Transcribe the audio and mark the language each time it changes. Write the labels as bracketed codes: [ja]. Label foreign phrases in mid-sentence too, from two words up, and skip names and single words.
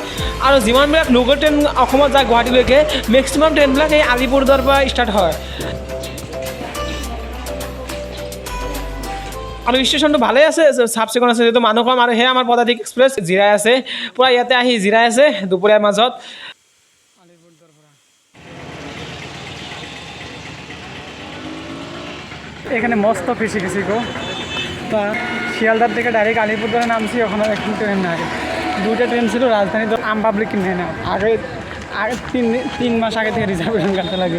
[as] আৰু যিমানবিলাক [en] local train [as] অসমত যায় গুৱাহাটীলৈকে, মেক্সিমাম ট্ৰেইনবিলাক এই আলিপুৰদুৱাৰ পৰা ষ্টাৰ্ট হয়। আৰু ষ্টেচনটো ভালেই আছে, চাফ চিকুণ আছে, যিহেতু মানুহ কম। আৰু সেয়া আমাৰ পদাতিক এক্সপ্ৰেছ জিৰাই আছে, পূৰা ইয়াতে আহি জিৰাই আছে দুপৰীয়াৰ মাজত। [bn] এখানে মস্ত ফিসি গো, তা শিয়ালদার থেকে ডাইরেক্ট আলিপুরদুয়ারে নামছি, ওখানে এখন ট্রেন নাই। দুটো ট্রেন ছিল রাজধানী, তো আম পাবলিক কিনে না, আগে তিন মাস আগে থেকে রিজার্ভেশন কাটতে লাগে।